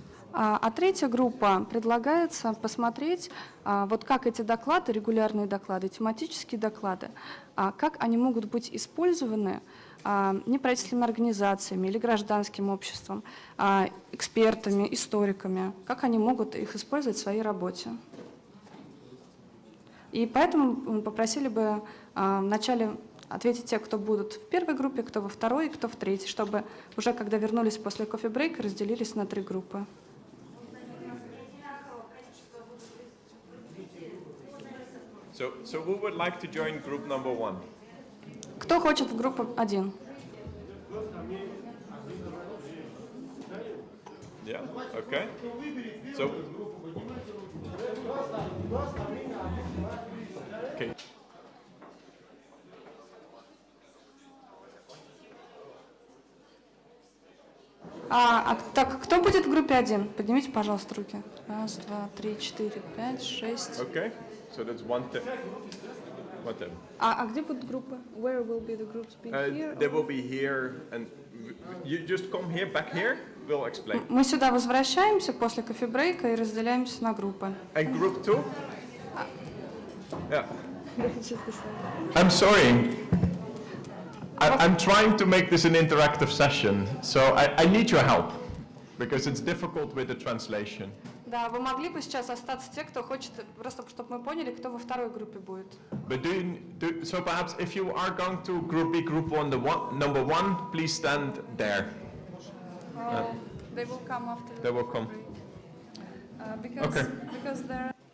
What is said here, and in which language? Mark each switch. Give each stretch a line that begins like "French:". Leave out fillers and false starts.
Russian: А третья группа предлагается посмотреть, вот как эти доклады, регулярные доклады, тематические доклады, как они могут быть использованы неправительственными организациями или гражданским обществом, экспертами, историками, как они могут их использовать в своей работе. И поэтому мы попросили бы вначале ответить те, кто будут в первой группе, кто во второй и кто в третьей, чтобы уже когда вернулись после кофе-брейка, разделились на 3 группы.
English: So who would like to join group number 1?
Russian: Кто хочет в группу 1?
English: Yeah, okay. So, okay.
Russian: Так, кто будет в группе 1? Поднимите, пожалуйста, руки. 1, 2, 3, 4, 5, 6.
English: Okay, so that's one thing. What then?
Russian: А где будут группы?
English: Where will be the groups be here? They will be here, and you just come here, back here. We'll explain.
Russian: Мы сюда возвращаемся после кофе-брейка и разделяемся на группы.
English: And group 2? Yeah. I'm sorry. I'm trying to make this an interactive session, so I need your help, because it's difficult with the translation.
Russian: Да, вы могли бы сейчас остаться те, кто хочет, просто чтобы мы поняли, кто во второй группе будет.
English: But so perhaps if you are going to group B, group number one, please stand there. They will come after. They will come. Because there.